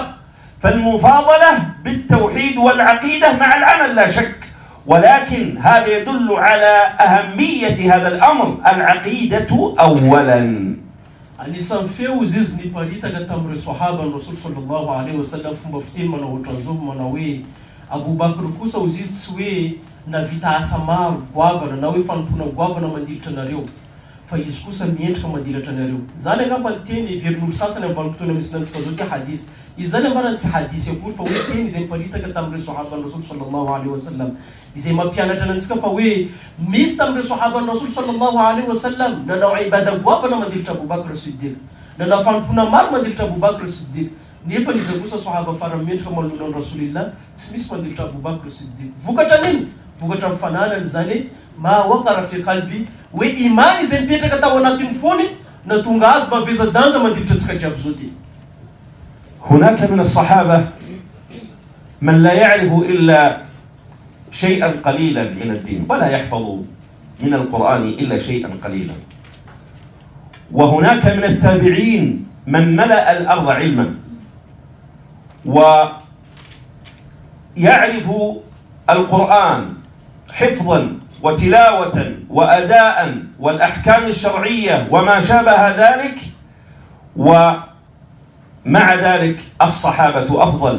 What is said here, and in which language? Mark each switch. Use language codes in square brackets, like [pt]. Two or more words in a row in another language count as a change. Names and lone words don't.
[ar] فالمفاضلة بالتوحيد والعقيدة مع العمل لا شك، ولكن هذا يدل على أهمية هذا الأمر، العقيدة أولا. [mg] anisan'ny feo izy izy niparitaka tamin'ireo sahaba ny [ar] رسول صلى الله عليه وسلم [mg] fomba fiteny manao ohatran'izao manao hoe Abubakar kosa izy izy tsy hoe navita asa maro goavana na hoe fanompona goavana mandilitra anareo fa izy kosa miendrika mandilatra anareo. Zany angamba ny teny verin'olo sasany amin'ny vanim-potoana misy nantsika zao ty hadis. Izy zany ambarany tsy hadisy akory fa hoe teny izay miparitaka tamin'ireo sahaba ny [ar] رسول صلى الله عليه وسلم [mg] izay mampianatra anantsika fa hoe misy tamin'ireo sahaba ny [ar] رسول صلى الله عليه وسلم [mg] nanao ibada goavana mandilitra Abubakar Siddiq, nanao fanompona maro mandilitra Abubakar Siddiq, nefa izy kosa sahaba farany mendrika manoloana ny Rasulillah tsy misy mandilitra Abubakar Siddiq. Vokatra nini? Vokatra mifananany zany [ar] ما وقر في قلبي, [mg] hoe imani izay mipetraka tao anatin'ny fony na tonga azy maveza danja mandilitra antsika jiaby zao ty. [ar] هناك من الصحابة من لا يعرف إلا شيئا قليلا من الدين ولا يحفظ من القرآن إلا شيئا قليلا، وهناك من التابعين من ملأ الأرض علما ويعرف القرآن حفظا وتلاوة وأداء والأحكام الشرعية وما شابه ذلك، ومع ذلك الصحابة أفضل.